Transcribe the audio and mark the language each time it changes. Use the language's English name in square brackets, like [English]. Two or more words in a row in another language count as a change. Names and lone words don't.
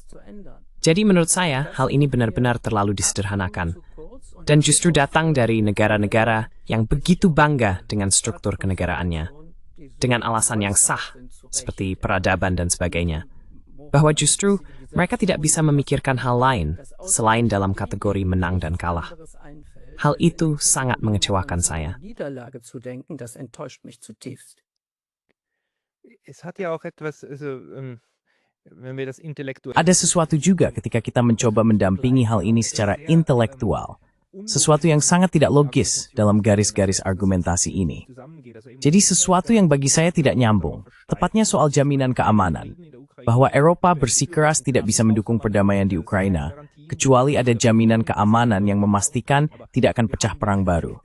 [Indonesian] Jadi menurut saya, hal ini benar-benar terlalu disederhanakan, dan justru datang dari negara-negara yang begitu bangga dengan struktur kenegaraannya, dengan alasan yang sah, seperti peradaban dan sebagainya, bahwa justru mereka tidak bisa memikirkan hal lain selain dalam kategori menang dan kalah. Hal itu sangat mengecewakan saya. [German] Es hat ja auch etwas, wenn wir das intellektuell. [Indonesian] Ada sesuatu juga ketika kita mencoba mendampingi hal ini secara intelektual. Sesuatu yang sangat tidak logis dalam garis-garis argumentasi ini. Jadi sesuatu yang bagi saya tidak nyambung, tepatnya soal jaminan keamanan. Bahwa Eropa bersikeras tidak bisa mendukung perdamaian di Ukraina, kecuali ada jaminan keamanan yang memastikan tidak akan pecah perang baru.